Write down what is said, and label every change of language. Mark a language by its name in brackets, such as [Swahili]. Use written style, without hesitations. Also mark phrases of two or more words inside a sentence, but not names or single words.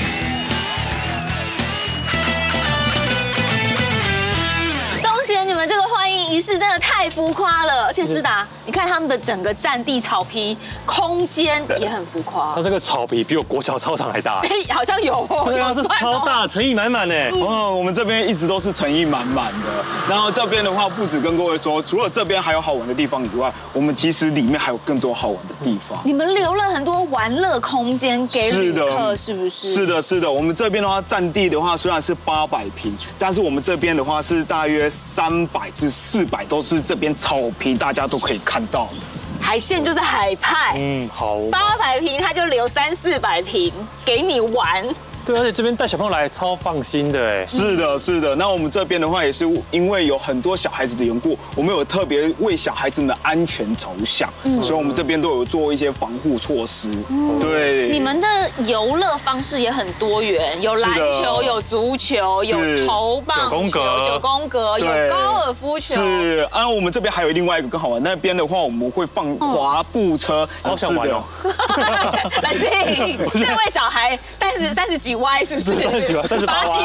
[Chinese] 恭喜你們這個歡迎儀式真的太浮誇了，而且詩達，你看他們的整個占地草皮空間也很浮誇。它這個草皮比我國小操場還大。哎，好像有哦。對啊，是超大，誠意滿滿呢。哦，我們這邊一直都是誠意滿滿的。然後這邊的話，不止跟各位說，除了這邊還有好玩的地方以外，我們其實裡面還有更多好玩的地方。你們留了很多玩樂空間給旅客，是不是？是的，是的。我們這邊的話，占地的話雖然是800平，但是我們這邊的話是大約300至400，都是這邊草皮，大家都可以看到的。海線就是海派，好。 800平，它就留300-400平給你玩。對，而且這邊帶小朋友來超放心的哎。是的，是的。那我們這邊的話，也是因為有很多小孩子的緣故，我們有特別為小孩子们的安全着想，所以我們這邊都有做一些防護措施。對。你們的游樂方式也很多元，有籃球，有足球，有投棒球、9宮格，有高爾夫球。是啊，我們這邊還有另外一個更好玩，那邊的話我們會放滑步車，好想玩哦。冷靜，這位小孩30幾歪是不是？30幾歪，38歪